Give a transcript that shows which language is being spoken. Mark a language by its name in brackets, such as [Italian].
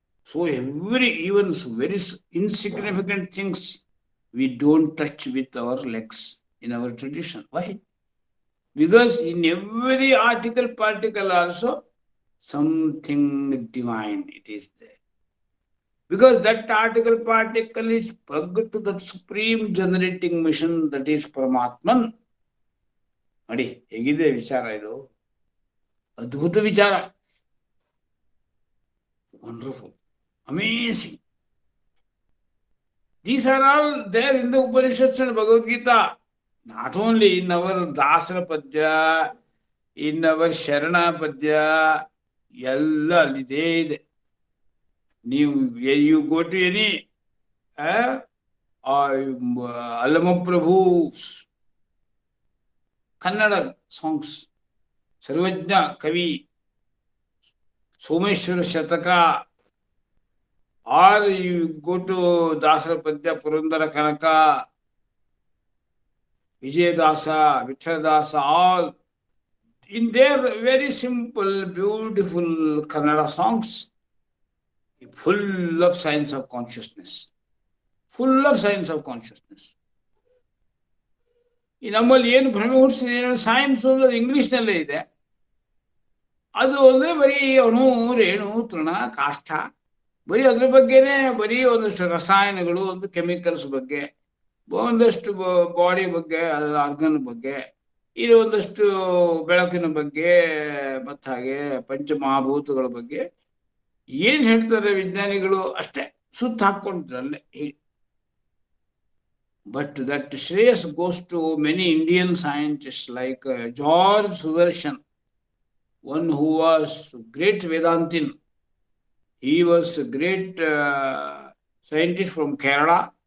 [English] So even very insignificant things we don't touch with our legs in our tradition. Why? Because in every article particle also something divine it is there. Because that article particle is plugged to that supreme generating mission that is Paramatman. [Kannada] ನೋಡಿ ಹೇಗಿದೆ ವಿಚಾರ, ಇದು ಅದ್ಭುತ ವಿಚಾರ, [English] Wonderful, amazing. These are all there in the Upanishads and Bhagavad Gita. Not only in our Dasara Padya, in our Sharana Padya, [Kannada] ಎಲ್ಲ ಅಲ್ಲಿದೆ ಇದೆ. [English] you go to any Allamaprabhu's Kannada songs, Sarvajna Kavi, Someshwara Shataka, or you go to Dasara Padya, Purandara Kanaka, Vijayadasa, Vitradasa, all in their very simple, beautiful Kannada songs, full of signs of consciousness. Full of signs of consciousness. [Kannada] ಈ ನಮ್ಮಲ್ಲಿ ಏನು ಭ್ರಮೆ ಹುಟ್ಟಿಸಿದೆ, science ಅಂದ್ರೆ ಇಂಗ್ಲಿಷ್ನಲ್ಲೇ ಇದೆ. ಅದು ಅಂದರೆ ಬರೀ ಅಣು ರೇಣು ತೃಣ ಕಾಷ್ಠ, ಬರೀ ಅದ್ರ ಬಗ್ಗೆನೇ, ಬರೀ ಒಂದಷ್ಟು ರಸಾಯನಗಳು, ಒಂದು ಕೆಮಿಕಲ್ಸ್ ಬಗ್ಗೆ, ಒಂದಷ್ಟು ಬಾಡಿ ಬಗ್ಗೆ, ಆರ್ಗನ್ ಬಗ್ಗೆ, ಇದು ಒಂದಷ್ಟು ಬೆಳಕಿನ ಬಗ್ಗೆ, ಮತ್ತು ಹಾಗೆ ಪಂಚಮಹಾಭೂತಗಳ ಬಗ್ಗೆ ಏನು ಹೇಳ್ತಾರೆ ವಿಜ್ಞಾನಿಗಳು ಅಷ್ಟೇ ಸುತ್ತ ಹಾಕ್ಕೊಂಡಿದ್ರಲ್ಲೇ. [English] But that Shreyas goes to many Indian scientists like George Sudarshan, one who was great Vedantin. He was a great scientist from Kerala.